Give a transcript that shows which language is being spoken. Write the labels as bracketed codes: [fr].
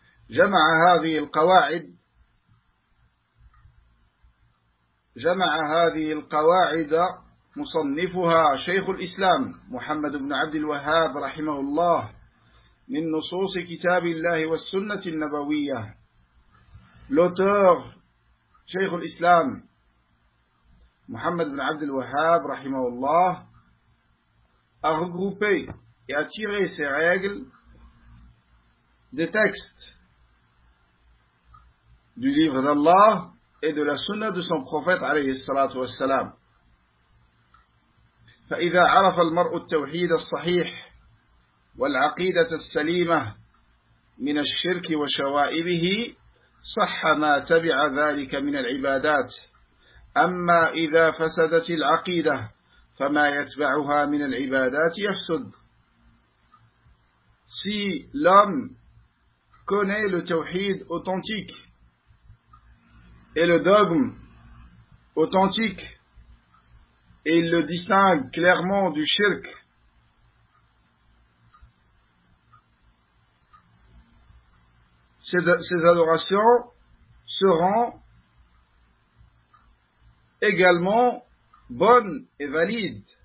[ar] جمع هذه القواعد جمع هذه القواعد مصنفها شيخ الإسلام محمد بن عبد الوهاب رحمه الله من نصوص كتاب الله والسنة النبوية. [fr] L'auteur, شيخ الإسلام محمد بن عبد الوهاب [ar] رحمه الله, [fr] a regroupé et a tiré ses règles des textes du livre d'Allah et de la sunna de son prophète [ar] alayhi salatu wa salam. فإذا عرف المرء التوحيد الصحيح والعقيدة السليمة من الشرك وشوائبه صح ما تبع ذلك من العبادات, أما إذا فسدت العقيدة فما يتبعها من العبادات يفسد. [fr] Si l'homme connaît le tawhid authentique et le dogme authentique, et il le distingue clairement du shirk, ces adorations seront également bonnes et valides.